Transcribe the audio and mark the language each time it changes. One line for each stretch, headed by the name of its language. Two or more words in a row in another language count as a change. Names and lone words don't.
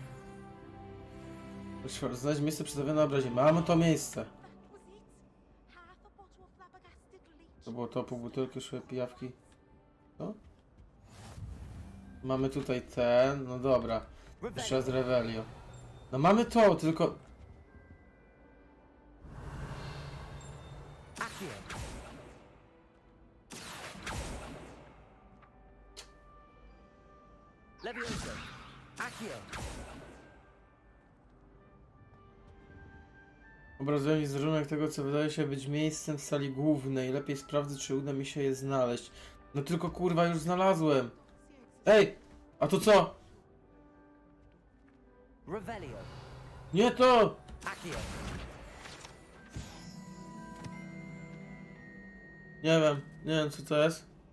Polish: Znaleźć miejsce przedstawione na obrazie. Mamy to miejsce. To było to, pół butelki, szły pijawki. No? Mamy tutaj ten, no dobra. Jeszcze raz Revelio. No mamy to, tylko... Levioso. Accio. Obrazuję mi wizerunek tego, co wydaje się być miejscem w sali głównej. Lepiej sprawdzę, czy uda mi się je znaleźć. No tylko kurwa, już znalazłem. Ej! A to co? Revelio. Nie to! Accio. Nie wiem co to jest.